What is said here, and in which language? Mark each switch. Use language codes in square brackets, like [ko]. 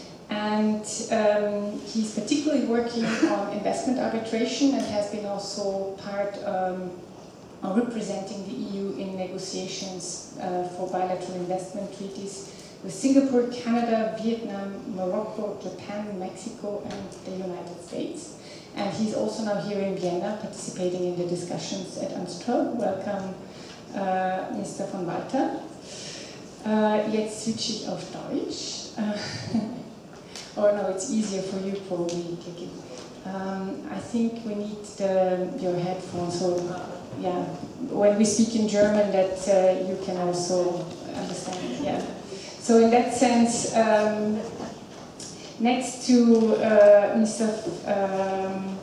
[en] And he's particularly working on investment arbitration and has been also part representing the EU in negotiations for bilateral investment treaties with Singapore, Canada, Vietnam, Morocco, Japan, Mexico, and the United States. And he's also now here in Vienna participating in the discussions at UNICTRAL. Welcome, Mr. von Walter. [de] Jetzt switche ich auf Deutsch. [en] Or no, it's easier for you probably, Keke. I think we need your headphones, so yeah, when we speak in German that you can also understand, yeah. So in that sense, next to Mr.